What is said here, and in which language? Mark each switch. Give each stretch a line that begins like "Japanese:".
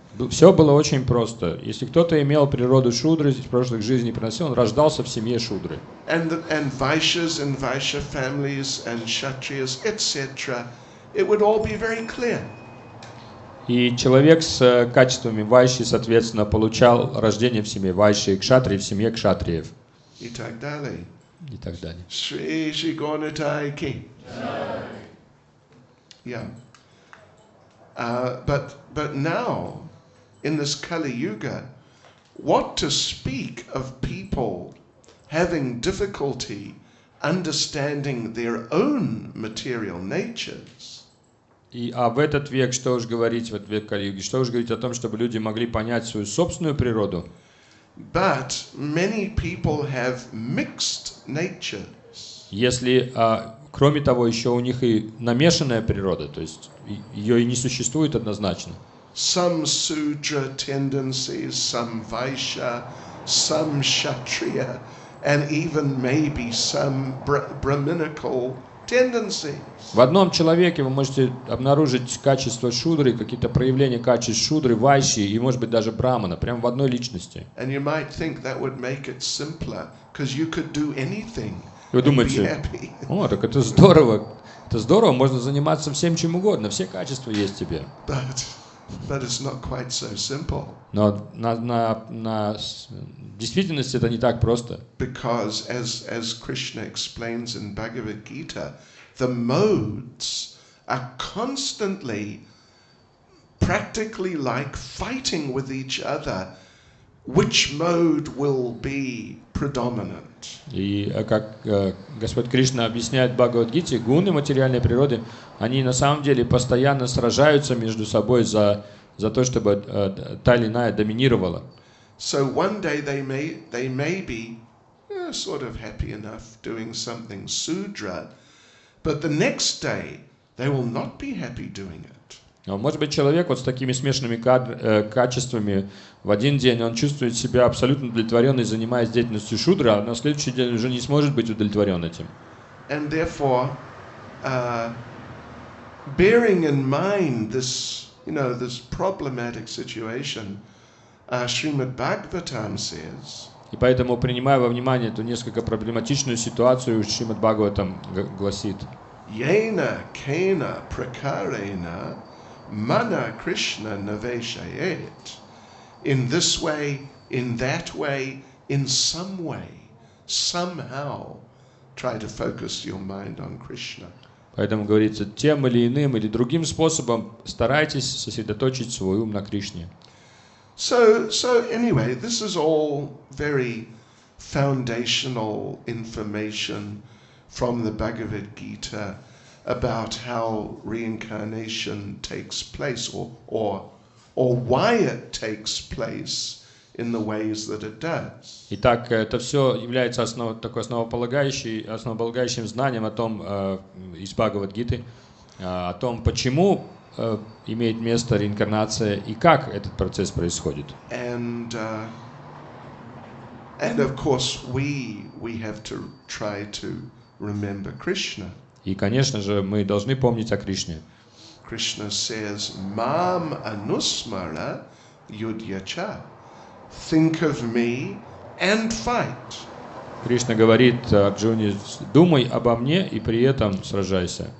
Russian: Все было очень просто. Если кто-то имел природу шудры из прошлых жизней приносил, он рождался в семье шудры.
English: And Vaishyas and Vaishya families and Kshatriyas, etc., it would all be very clear.
Russian: И человек с качествами вайши, соответственно, получал рождение в семье вайши, кшатрии в семье кшатриев. И так далее. И так далее. Shri Shri Gonatai Ki.
English: Yeah. But now, in this Kali Yuga, what to speak of people having difficulty understanding their own material natures?
Russian: А в этот век, что уж говорить, в этот век Кали-юги, что уж говорить о том, чтобы люди могли понять свою собственную природу.
English: But many people have mixed natures.
Russian: Если, кроме того, еще у них и намешанная природа, то есть ее и не существует однозначно.
English: Some Sudra tendencies, some Vaishya, some Kshatriya, and even maybe some Brahminical tendencies.
Russian: В одном человеке вы можете обнаружить качества шудры, какие-то проявления качеств шудры, вайши и, может быть, даже брамана, прямо в одной личности.
English: And you might think that would make it simpler, because you could do anything
Russian: Вы
English: and be
Russian: думаете,
English: happy.
Russian: о, так это здорово, можно заниматься всем чем угодно, все качества есть в тебе.
English: But it's not quite so simple.
Russian: Но в действительности это не так просто.
English: Because as Krishna explains in Bhagavad Gita, the modes are constantly, practically like fighting with each other, which mode will be predominant.
Russian: И как Господь Кришна объясняет в Бхагавад-гите, гуны материальной природы, они на самом деле постоянно сражаются между собой за то, чтобы та или иная доминировала.
English: So one day they may be sort of happy enough doing something Sudra, but the next day they will not be happy doing it.
Russian: Может быть, человек вот с такими смешанными качествами в один день он чувствует себя абсолютно удовлетворенным, занимаясь деятельностью шудры, а на следующий день уже не сможет быть удовлетворен этим.
English: And therefore, bearing in mind this problematic situation, Srimad Bhagavatam says.
Russian: И поэтому, принимая во внимание эту несколько проблематичную ситуацию, Шримад Бхагаватам гласит:
Sanskrit: Yena kena prakarena mana Krishna naveshayet.
English: In this way, in that way, in some way, somehow, try to focus your mind on Krishna.
Russian: Поэтому говорится, тем или иным или другим способом старайтесь сосредоточить свой ум на Кришне.
English: So anyway, this is all very foundational information from the Bhagavad Gita about how reincarnation takes place, or why it takes place in the ways that it does.
Russian: Итак, это все является основополагающим знанием о том, из Бхагавад-гиты, о том, почему имеет место реинкарнация и как этот процесс происходит.
English: And of course we have to try to remember Krishna.
Russian: И, конечно же, мы должны помнить о Кришне.
English: Krishna says,
Sanskrit: "Mam anusmara yudhyacha."
English: Think of me and fight.
Russian: Кришна говорит Арджуне: думай обо мне и при этом сражайся.